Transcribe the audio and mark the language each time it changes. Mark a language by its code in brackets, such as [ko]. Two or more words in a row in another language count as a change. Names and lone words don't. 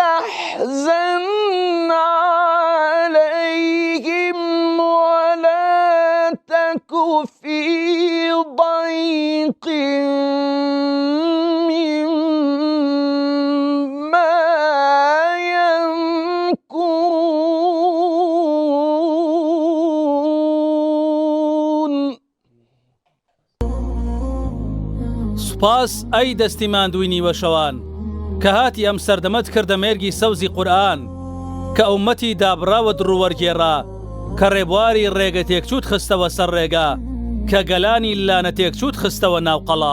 [ar] تحزن عليهم ولا تك في ضيق مما يمكرون [ckb] سوپاس ئەی دەستی ماندووی نیوەشەوان کە هاتی ئەم سەردەمەت کردە مێرگی سەوزی قورئان، کە ئومەتی دابڕاوە دڕوەرگێڕا، کە ڕێبواری ڕێگە تێکچووت خستەوە سەر ڕێگا، کە گەلانی لانە تێکچووت خستەوە ناوقەڵا.